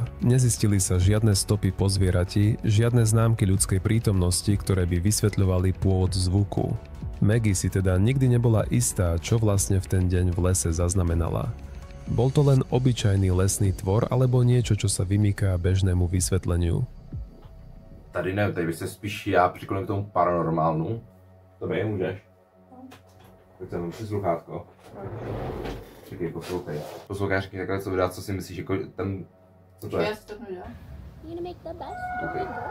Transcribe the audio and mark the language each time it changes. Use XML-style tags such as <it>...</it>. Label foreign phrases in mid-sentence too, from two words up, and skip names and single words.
<sk>Nezistili sa žiadne stopy po zvierati, žiadne známky ľudskej prítomnosti, ktoré by vysvetľovali pôvod zvuku. Maggie si teda nikdy nebola istá, čo vlastne v ten deň v lese zaznamenala. Bol to len obyčajný lesný tvor alebo niečo, čo sa vymýká bežnému vysvetleniu?</sk> <cs>Tady ne, tady bych se spíš já přikloním k tomu paranormálnu. Dobrý, můžeš? Tak jsem si sluchátko. Čekej, poslouchej. Poslouchej, řekni takhle co vydá, co si myslíš, jako ten... Co to je? Okay.</cs>